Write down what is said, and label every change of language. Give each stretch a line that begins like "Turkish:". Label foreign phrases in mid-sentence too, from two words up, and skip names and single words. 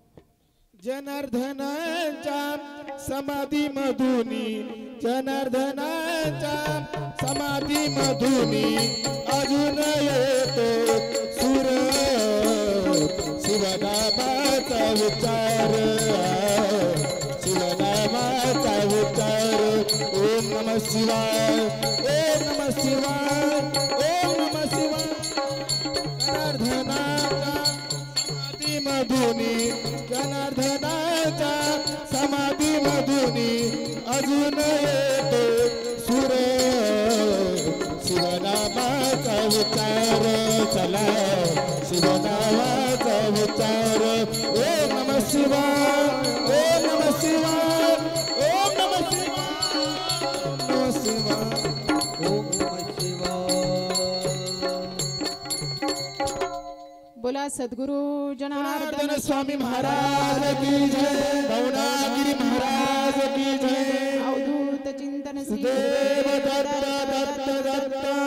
Marathi: जनार्दनाच्या समाधी मधुनी जनार्दनाच्या समाधी मधुनी अजून येतो सूर शिवनामाचा विचार शिवनामाचा विचार
Sanskrit: ओम नमः शिवाय ओम नमः शिवाय ओम नमः शिवाय
Marathi: जनार्दनाच्या समाधी मधुनी जनार्दनाच्या समाधी मधुनी अजून येतो सूर शिवनामाचा विचार चला शिवनामाचा विचार
Sanskrit: ओम नमः शिवाय ओम नमः शिवाय ओम नमः शिवाय ओम नमः शिवाय
Marathi: बोला सद्गुरु
Hindi: जनार्दन स्वामी महाराज की जय भवनागिरी महाराज की जय
Marathi: अवधूत चिंतन श्री देव दत्त दत्त दत्त